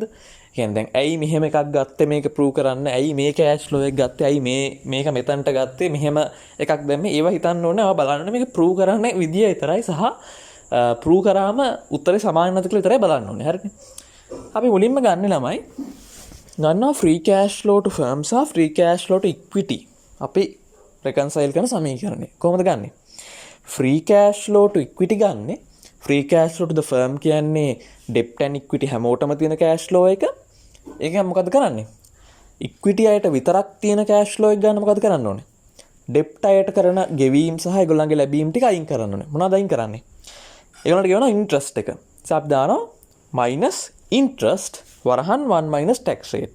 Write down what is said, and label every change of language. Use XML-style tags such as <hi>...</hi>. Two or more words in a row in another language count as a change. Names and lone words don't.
<si>කියන්නේ දැන් ඇයි මෙහෙම එකක් ගත්තේ මේක ප්‍රූව් කරන්න? ඇයි මේ</si> <en>cash flow</en> <si>එක ගත්තේ? ඇයි මේක මෙතනට ගත්තේ? මෙහෙම එකක් දැම්මේ. ඒවා හිතන්න ඕනේ. ආව බලන්න මේක ප්‍රූව් කරන්න විදිය විතරයි සහ ප්‍රූව් කරාම උත්තරේ සමාන නැති කියලා විතරයි බලන්න ඕනේ. හරිනේ? අපි මුලින්ම ගන්න ළමයි ගන්නවා</si> <en>free cash flow to firm</en> <si>සහ</si> <en>free cash flow to equity.</en> <si>අපි reconcile කරන සමීකරණය. කොහොමද ගන්නෙ?</si> <en>free cash flow to equity</en> <si>ගන්නෙ.</si> <en>free cash flow to the firm</en> <si>කියන්නේ</si> <en>debt and equity</en> <si>හැමෝටම තියෙන</si> <en>cash flow</en> <si>එක. ඒක මොකද කරන්නේ? equity අයට විතරක් තියෙන</si> <en>cash flow</en> <si>එක ගන්න මොකද කරන්න ඕනේ? debt අයට කරන ගෙවීම් සහ ඒගොල්ලන්ගේ ලැබීම් ටික අයින් කරන්න ඕනේ. මොනවද අයින් කරන්නේ? ඒගොල්ලන්ට කියනවා interest එක. අපි දානවා</si> <en>minus interest</en> <si>වරහන් 1</si> <en>minus tax rate.</en>